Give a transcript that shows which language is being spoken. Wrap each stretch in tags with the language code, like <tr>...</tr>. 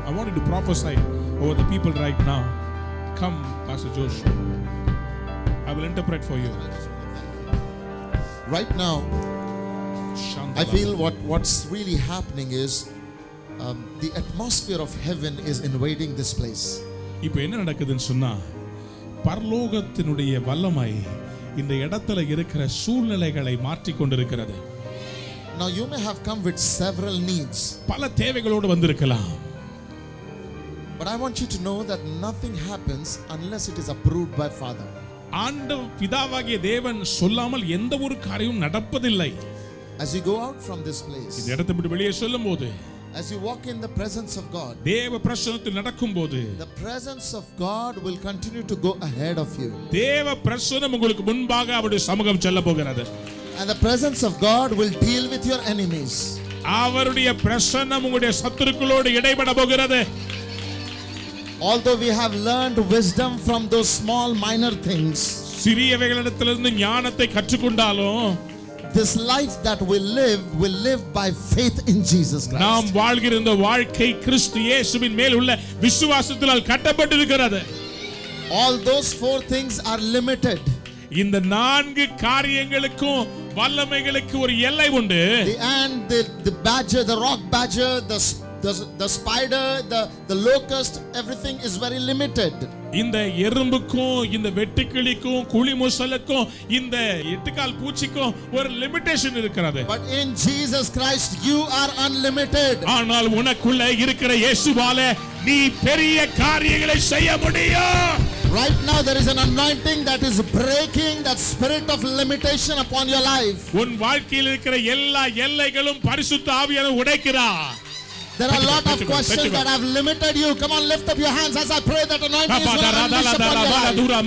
<en>I want you to prophesy over the people right now. Come, Pastor Josh. I will interpret for you. Right now, I feel what's really happening is the atmosphere of heaven is invading this place.</en> <ta>இப்போ என்ன நடக்குதுன்னு சொன்னா, பரலோகத்தினுடைய வல்லமை இந்த இடத்துல இருக்கிற சூழ்நிலைகளை மாற்றி கொண்டிருக்கிறது.</ta> <en>Now you may have come with several needs.</en> <ta>பல தேவைகளோடு வந்திருக்கலாம்.</ta> <en>But I want you to know that nothing happens unless it is approved by Father.</en> <ta>ஆண்டவர் பிதாவாகிய தேவன் சொல்லாமல் எந்த ஒரு காரியமும் நடப்பதில்லை.</ta> <en>As you go out from this place,</en> <ta>இந்த இடத்தை விட்டு வெளியே செல்லும்போது,</ta> <en>as you walk in the presence of God,</en> <ta>தேவ பிரசன்னத்தில் நடக்கும்போது,</ta> <en>the presence of God will continue to go ahead of you.</en> <ta>தேவ பிரசன்னம் உங்களுக்கு முன்பாக அவருடைய சமூகம் செல்ல போகிறது.</ta> <en>And the presence of God will deal with your enemies.</en> <ta>அவருடைய பிரசன்னம் உங்களுடைய சத்துருக்களோடு இடைபட போகிறது.</ta> <en>Although we have learned wisdom from those small minor things,</en> <ta>சிறியவைகளிடத்திலிருந்து ஞானத்தை கற்றுக்கொண்டாலும்,</ta> <en>this life that we live by faith in Jesus Christ.</en> <ta>நாம் வாழ்கிற இந்த வாழ்க்கை கிறிஸ்து இயேசுவின் மேல் உள்ள விசுவாசத்தினால் கட்டப்பட்டிருக்கிறது.</ta> <en>All those four things are limited.</en> <ta>இந்த நான்கு காரியங்களுக்கும் வல்லமைகளுக்கு ஒரு எல்லை உண்டு.</ta> <en>The ant, the badger, the rock badger, the spider, the locust, everything is very limited.</en> <ta>இந்த எறும்புக்கும் இந்த வெட்டுக்கிளிக்கும் குழி முசலுக்கும் இந்த எட்டுக்கால் பூச்சிக்கும் ஒரு லிமிட்டேஷன் இருக்கிறது.</ta> <en>But in Jesus Christ you are unlimited.</en> <ta>ஆனால் உனக்குள்ள இருக்கிற இயேசுவால நீ பெரிய காரியங்களை செய்ய முடியும்.</ta> <en>Right now there is an anointing that is breaking that spirit of limitation upon your life.</en> <ta>உன் வாழ்க்கையில் இருக்கிற எல்லா எல்லைகளும் பரிசுத்த ஆவியானவர் உடைக்கிறார்.</ta> <en>There are a lot of questions that have limited you. Come on, lift up your hands as I pray that anointing is going to unleash upon your life.</en>